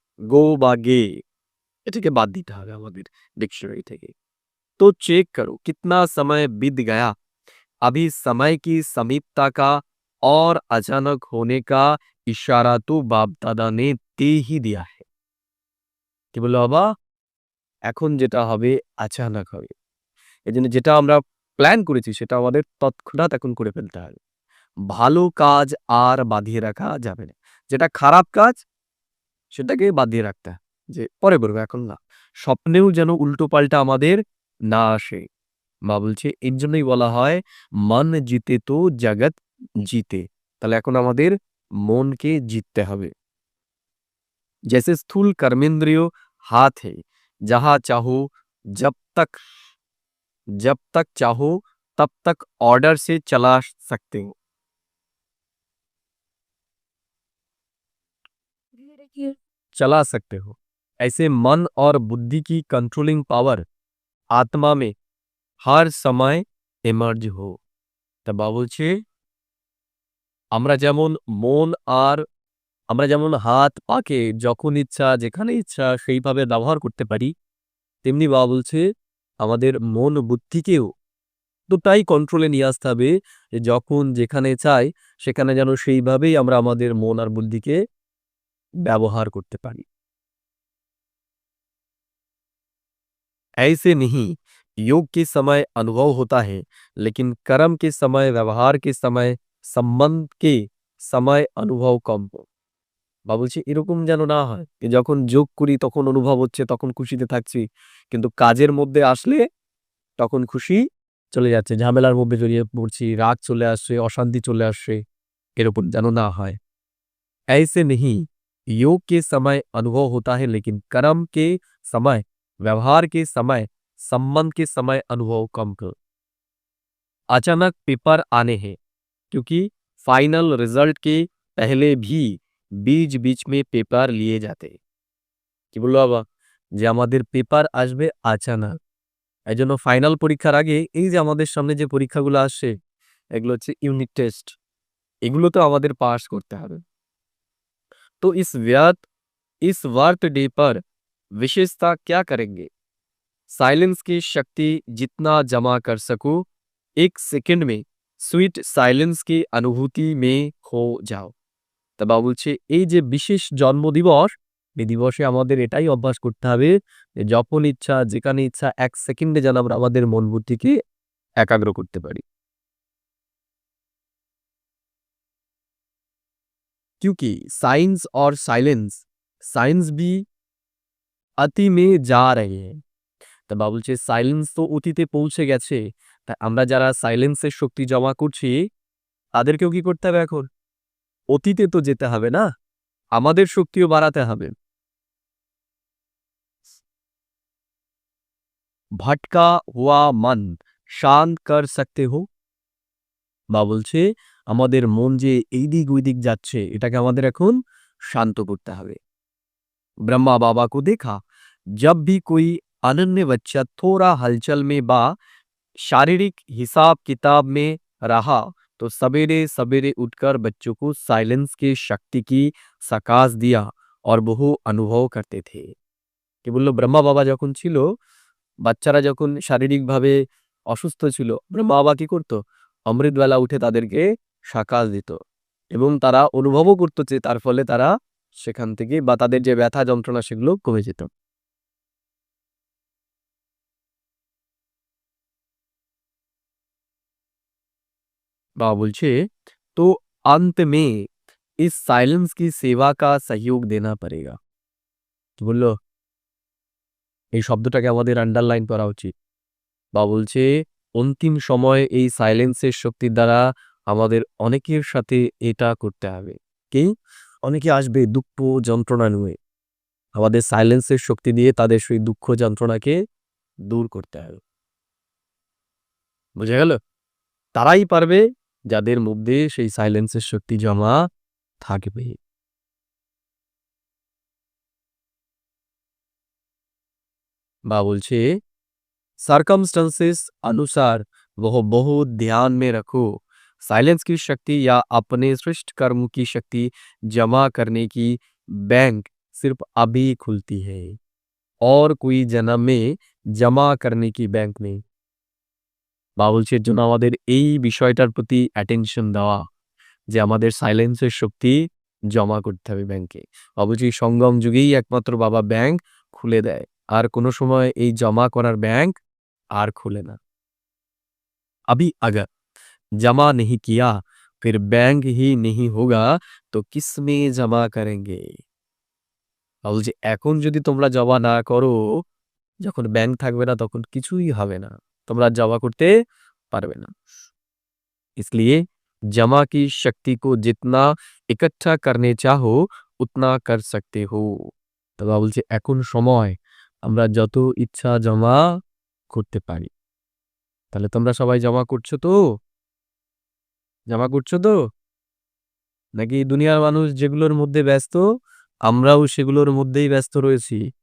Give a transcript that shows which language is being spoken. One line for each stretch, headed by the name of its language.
Bangla: গো বা গে এটাকে বাদ দিতে হবে আমাদের ডিকশনারি থেকে।
Hindi: तो चेक करो कितना समय बीत गया, अभी समय की समीपता का और अचानक होने का इशारा तो बाप दादा ने दे ही दिया है।
Bangla: কি বললো বাবা? এখন যেটা হবে আচানক হবে। এজন্য যেটা আমরা প্ল্যান করেছি সেটা আমাদের তৎক্ষণাৎ এখন করে ফেলতে হবে। ভালো কাজ আর বাঁধিয়ে রাখা যাবে না। যেটা খারাপ কাজ সেটাকে বাঁধিয়ে রাখতে হয়। যে পরে করবো এখন না। স্বপ্নেও যেন উল্টোপাল্টা আমাদের না আসে। মা বলছে এর জন্যই বলা হয় মন জিতে তো জগৎ জিতে। তাহলে এখন আমাদের মনকে জিততে হবে।
Hindi: जैसे स्थूल कर्मेंद्रिय हाथ है, जहां चाहो जब तक चाहो तब तक ऑर्डर से चला सकते हो, चला सकते हो। ऐसे मन और बुद्धि की कंट्रोलिंग पावर आत्मा में हर समय এমার্জ হো।
Bangla: তা বাবা বলছে আমরা যেমন মন আর আমরা যেমন হাত পাকে যখন ইচ্ছা যেখানে ইচ্ছা সেইভাবে ব্যবহার করতে পারি, তেমনি বাবা বলছে আমাদের মন বুদ্ধিকেও তো তাই কন্ট্রোলে নিয়ে আসতে হবে যে যখন যেখানে চাই সেখানে যেন সেইভাবেই আমরা আমাদের মন আর বুদ্ধিকে ব্যবহার করতে পারি।
Hindi: ऐसे नहीं, योग के समय अनुभव होता है, लेकिन कर्म के समय, व्यवहार के समय, संबंध के समय अनुभव कम हो।
Bangla: বা বলছি এরকম যেন না হয় যে যখন যোগ করি তখন অনুভব হচ্ছে, তখন খুশিতে থাকছি, কিন্তু কাজের মধ্যে আসলে তখন খুশি চলে যাচ্ছে, ঝামেলার মধ্যে জড়িয়ে পড়ছি, রাগ চলে আসছে, অশান্তি চলে আসছে, এরকম যেন না হয়।
Hindi: ऐसे नहीं, योग के समय अनुभव होता है, लेकिन कर्म के समय, व्यवहार के समय, संबंध के समय अनुभव कम कर। अचानक पेपर आने हैं, क्योंकि फाइनल रिजल्ट के पहले भी बीच बीच में পেপার নিয়ে যাতে।
Bangla: কি বললো বাবা? যে আমাদের পেপার আসবে আচানক। এইজন্য ফাইনাল পরীক্ষার আগে এই যে আমাদের সামনে যে পরীক্ষাগুলো আসছে এগুলো হচ্ছে ইউনিট টেস্ট। এগুলোতে আমাদের পাস করতে হবে।
Hindi: तो इस वर्थ डे पर विशेषता क्या करेंगे? साइलेंस की शक्ति जितना जमा कर सको, एक सेकंड में स्वीट साइलेंस की अनुभूति में खो जाओ।
Bangla: তা বাবা বলছে এই যে বিশেষ জন্মদিবস, এই দিবসে আমাদের এটাই অভ্যাস করতে হবে যে যখন ইচ্ছা যেখানে ইচ্ছা ১ সেকেন্ডে যেন আমরা আমাদের মন বুদ্ধিকে একাগ্র করতে পারি।
Hindi: क्योंकि साइंस और साइंस भी अति में जा रहे हैं।
Bangla: তা বাবা বলছে সাইলেন্স তো অতীতে পৌঁছে গেছে। তাই আমরা যারা সাইলেন্সের শক্তি জমা করছি তাদেরকেও কি করতে হবে এখন? অতীতে তো যেতে হবে না? আমাদের শক্তিও বাড়াতে হবে।
Hindi: ভটকা হুয়া মন শান্ত কর সকতে হো।
Bangla: বা বলছে আমাদের মন যে এইদিক ওইদিক যাচ্ছে এটাকে আমাদের এখন শান্ত করতে হবে।
Hindi: ब्रह्मा बाबा को देखा, जब भी कोई अनन्य बच्चा थोड़ा हलचल में बा शारीरिक हिसाब किताब में रहा, तो सवेरे सवेरे उठकर बच्चों को साइलेंस की शक्ति की सकाश दिया और বহু अनुभव करते थे।
Bangla: কি বললো ব্রহ্মা বাবা যখন ছিল, বাচ্চারা যখন শারীরিকভাবে অসুস্থ ছিল, ব্রহ্মা বাবা কি করতো? অমৃতবেলা উঠে তাদেরকে সকাশ দিত এবং তারা অনুভবও করতো যে তার ফলে তারা সেখান থেকে বা তাদের যে ব্যথা যন্ত্রণা সেগুলো কমে যেত।
Hindi: बाबा बोलছে तो अंत में इस साइलेंस की सेवा का सहयोग देना पड़ेगा।
Bangla: তো বললো এই শব্দটাকে আমাদের আন্ডারলাইন করা উচিত। বাবা বলছে অন্তিম সময়ে এই সাইলেন্সের শক্তির দ্বারা আমাদের অনেকের সাথে এটা করতে হবে কি? অনেকে আসবে দুঃখ যন্ত্রণা নিয়ে, আমাদের সাইলেন্সের শক্তি দিয়ে তাদের সেই দুঃখ যন্ত্রণাকে দূর করতে হবে। বুঝা গেল? তারাই পারবে যাদের মধ্যে সেই সাইলেন্সের শক্তি জমা থাকবে। বা বলছে
Hindi: सर्कमस्टेंसेस अनुसार वह बहुत ध्यान में रखो। साइलेंस की शक्ति या अपने श्रेष्ठ कर्म की शक्ति जमा करने की बैंक सिर्फ अभी खुलती है और कोई जन्म में जमा करने की बैंक নেই।
Bangla: বা বলছে এর জন্য আমাদের এই বিষয়টার প্রতি অ্যাটেনশন দেওয়া যে আমাদের সাইলেন্সের শক্তি জমা করতে হবে ব্যাংকে। অবশ্যই সঙ্গম যুগেই একমাত্র বাবা ব্যাংক খুলে দেয়। আর কোনো সময় এই জমা করার ব্যাংক আর খুলে না।
Hindi: अभी अगर जमा नहीं किया फिर बैंक ही नहीं होगा तो किसमें जमा करेंगे?
Bangla: বলছে এখন যদি তোমরা জমা না করো, যখন ব্যাংক থাকবে না তখন কিছুই হবে না, তোমরা জমা করতে পারবে না।
Hindi: इसलिए जमा की शक्ति को जितना इकट्ठा करने चाहो उतना कर सकते हो।
Bangla: তো বাবা বলছে এখন সময় আমরা যত ইচ্ছা জমা করতে পারি। তাহলে তোমরা সবাই জমা করছো তো? জমা করছো তো? নাকি দুনিয়ার মানুষ যেগুলোর মধ্যে ব্যস্ত আমরাও সেগুলোর মধ্যেই ব্যস্ত রয়েছি?